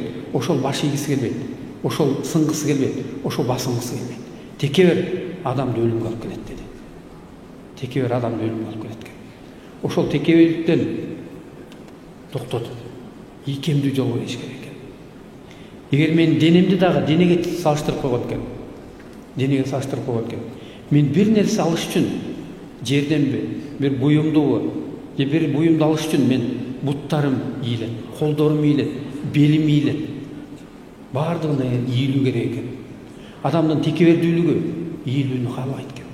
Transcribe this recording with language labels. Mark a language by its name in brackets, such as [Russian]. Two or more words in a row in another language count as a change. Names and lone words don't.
[Kyrgyz] Ошол баш ийгиси келбейт. Ошол сынгысы келбейт. Ошол басынгысы келбейт. Текебер адамды өлүмгө алып келет деди. Текебер адамды өлүмгө алып келет экен. Ошол текеберликтен токтотуп, ийкемдүү жолго кириш керек экен. [Kazakh] Егер мен денемді дағы денеге салыштырып қойған екен, денеге салыштырып қойған екен, мен бір нәрсе алыш үшін жерден бір бұйымды бір бұйымды алыш үшін мен бұттарым иіледі, қолдарым иіледі, белім иіледі. Бардығына иілу керек екен. Адамның текебердүүлігі иілуін қалайды екен.